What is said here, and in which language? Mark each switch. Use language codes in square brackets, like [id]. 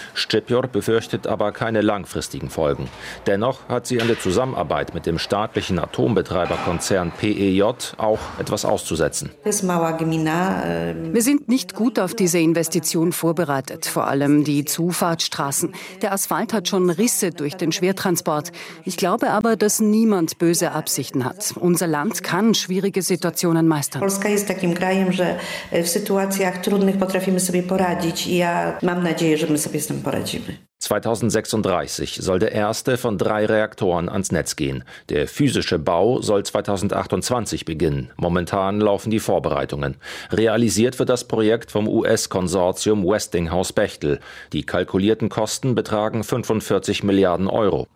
[de] Szczypior befürchtet aber keine langfristigen Folgen. Dennoch hat sie an der Zusammenarbeit mit dem staatlichen Atombetreiberkonzern PEJ auch etwas auszusetzen. Wir sind nicht gut auf diese Investition vorbereitet, vor allem die Zufahrtsstraßen. Der Asphalt hat schon Risse durch den Schwertransport. Ich glaube aber, dass niemand böse Absichten hat. Unser Land kann schwierige Situationen meistern. [pl] Polska [de] ist ein Land, [pl] że w sytuacjach trudnych potrafimy sobie poradzić i ja mam nadzieję, że my sobie z tym poradzimy. [de] 2036 soll der erste von drei Reaktoren ans Netz gehen. Der physische Bau soll 2028 beginnen. Momentan laufen die Vorbereitungen. Realisiert wird das Projekt vom US-Konsortium Westinghouse-Bechtel. Die kalkulierten Kosten betragen 45 Milliarden Euro.